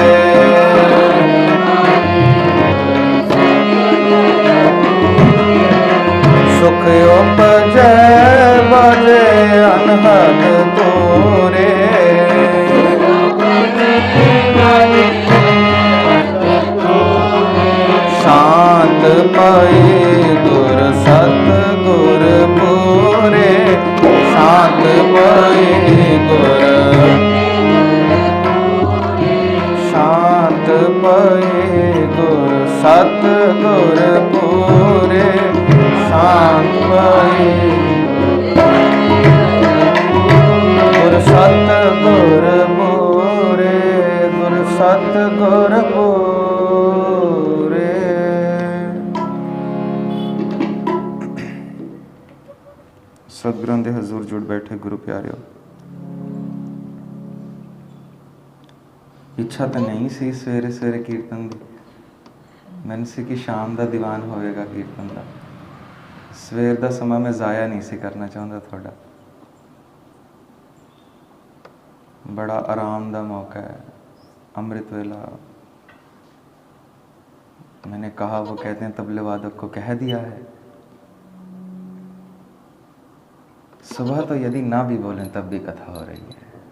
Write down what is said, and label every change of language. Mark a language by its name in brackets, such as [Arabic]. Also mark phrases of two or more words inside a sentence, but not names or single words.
[Punjabi] ਸੁਖ ਉਪਜੈ ਬਾਜੈ ਅਨਹਦ ਤੂਰੇ, ਸ਼ਾਂਤ ਪਾਈ ਗੁਰ ਸਤ ਗੁਰ ਪੂਰੇ, ਸ਼ਾਂਤ ਪਾਈ ਗੁਰ ਸ਼ਾਂਤ ਪਾਈ ਗੁਰ ਸਤ ਗੁਰ ਪੂਰੇ, ਸ਼ਾਂਤ ਪਾਈ ਸਤਗੁਰ ਪੂਰੇ, ਗੁਰ ਸਤਗੁਰ ਪੂਰੇ। सतगुਰਾਂ ਦੇ ਹਜ਼ੂਰ ਜੁੜ ਬੈਠੇ ਗੁਰੂ ਪਿਆਰਿਓ, ਇੱਛਾ ਤਾਂ ਨਹੀਂ ਸੀ ਸਵੇਰੇ ਸਵੇਰੇ ਕੀਰਤਨ ਦੀ, ਮੈਨੂੰ ਸੀ ਕਿ ਸ਼ਾਮ ਦਾ ਦੀਵਾਨ ਹੋਵੇਗਾ ਕੀਰਤਨ ਦਾ। ਸਵੇਰ ਦਾ ਸਮਾਂ ਮੈਂ ਜ਼ਾਇਆ ਨਹੀਂ ਸੀ ਕਰਨਾ ਚਾਹੁੰਦਾ ਤੁਹਾਡਾ। [Hindi] बड़ा आराम का मौका है, अमृत वेला। मैंने कहा, वो कहते हैं तबले वादक को कह दिया है। सुबह तो यदि ना भी बोलें तब भी कथा हो रही है।